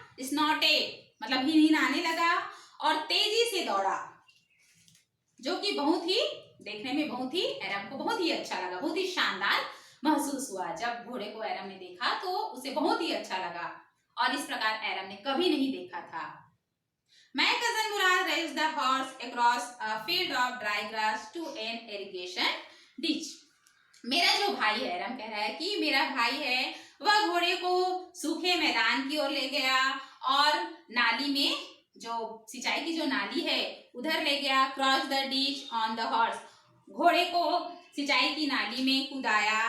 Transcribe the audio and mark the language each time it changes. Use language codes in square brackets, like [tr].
[hi] स्नॉटे मतलब हिन आने लगा और तेजी से दौड़ा, जो कि बहुत ही देखने में एरम को बहुत ही अच्छा लगा, बहुत ही शानदार महसूस हुआ। जब घोड़े को एरम ने देखा तो उसे बहुत ही अच्छा लगा और इस प्रकार एरम ने कभी नहीं देखा था। [en] My cousin Murad raced the horse across a field of dry grass to an irrigation ditch. [hi] मेरा जो भाई है, एरम कह रहा है कि मेरा भाई है, वह घोड़े को सूखे मैदान की ओर ले गया और नाली में, जो सिंचाई की जो नाली है, उधर ले गया। [en] Cross the ditch on the horse. [hi] घोड़े को सिंचाई की नाली में कूदाया।